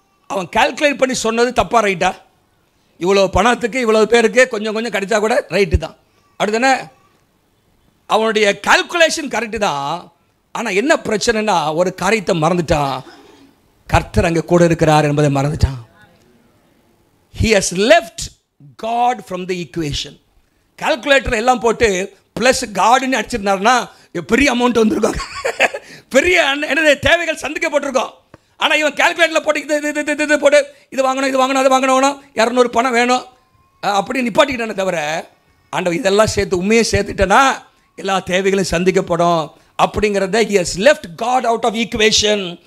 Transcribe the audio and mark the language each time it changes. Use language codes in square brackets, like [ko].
[ta] அவன் கால்குலேட் பண்ணி சொன்னது தப்பா ரைட்டா? இவ்வளோ பணத்துக்கு இவ்வளோ பேருக்கு கொஞ்சம் கொஞ்சம் கிடைச்சா கூட ரைட்டு தான், அப்படி தானே? அவனுடைய கால்குலேஷன் கரெக்டு தான். ஆனால் என்ன பிரச்சனைனா ஒரு காரியத்தை மறந்துட்டான். கர்த்தர் அங்கே கூட இருக்கிறார் என்பதை மறந்துட்டான். [en] He has left God from the equation. [ta] Calculator எல்லாம் போட்டு ப்ளஸ் காடுன்னு அடிச்சிருந்தாருன்னா பெரிய அமௌண்ட் வந்திருக்காங்க, பெரிய என்னது தேவைகள் சந்திக்கப்பட்டிருக்கோம். ஆனால் இவன் கால்குலேட்டரில் போட்டு இது போட்டு இது வாங்கணும், இது வாங்கணும், அது வாங்கணும், 200 பணம் வேணும் அப்படி நிப்பாட்டிக்கிட்டானே தவிர, ஆண்டவர் இதெல்லாம் சேர்த்து உண்மையை சேர்த்துட்டேன்னா எல்லா தேவைகளும் சந்திக்கப்படும் அப்படிங்கிறத [en] he has left God out of equation.